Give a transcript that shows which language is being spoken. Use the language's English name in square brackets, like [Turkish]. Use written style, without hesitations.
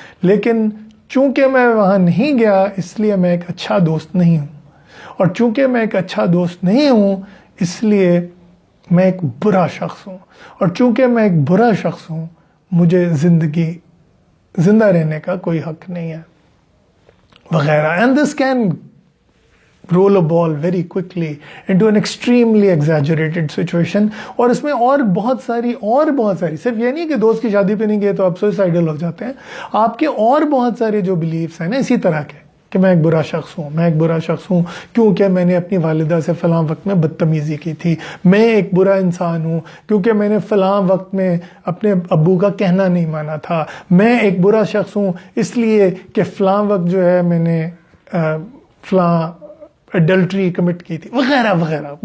[Urdu] لیکن چونکہ میں وہاں نہیں گیا اس لیے میں ایک اچھا دوست نہیں ہوں، اور چونکہ میں ایک اچھا دوست نہیں ہوں اس لیے میں ایک برا شخص ہوں، اور چونکہ میں ایک برا شخص ہوں مجھے زندہ رہنے کا کوئی حق نہیں ہے، وغیرہ. [English] And this can roll a ball very quickly into an extremely exaggerated situation. [Urdu] اور اس میں اور بہت ساری صرف یہ نہیں کہ دوست کی شادی پہ نہیں گئے تو آپ سوئسائڈل ہو جاتے ہیں، آپ کے اور بہت سارے جو بلیفز ہیں نا اسی طرح کے، کہ میں ایک برا شخص ہوں کیونکہ میں نے اپنی والدہ سے فلاں وقت میں بدتمیزی کی تھی، میں ایک برا انسان ہوں کیونکہ میں نے فلاں وقت میں اپنے ابو کا کہنا نہیں مانا تھا، میں ایک برا شخص ہوں اس لیے کہ فلاں وقت جو ہے میں نے فلاں ایڈلٹری کمٹ کی تھی، وغیرہ وغیرہ.